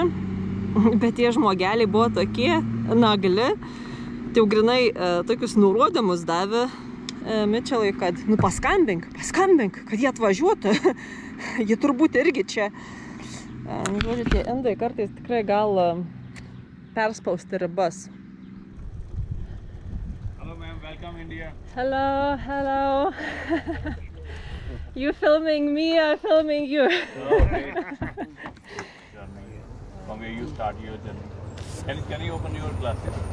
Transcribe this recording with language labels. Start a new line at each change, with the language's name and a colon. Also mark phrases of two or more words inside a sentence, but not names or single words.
Lithuanian: Bet tie žmogeliai buvo tokie nagli, tai jau grinai tokius nurodymus davė Mičelui, kad paskambink, kad jie atvažiuotų. Jie turbūt irgi čia. Žodžiu, tie indai kartais tikrai gal perspausti ribas.
English: Hello ma'am, welcome India. Hello. You filming me, I'm filming you. Okay. From where you start your journey. Can you open your glasses?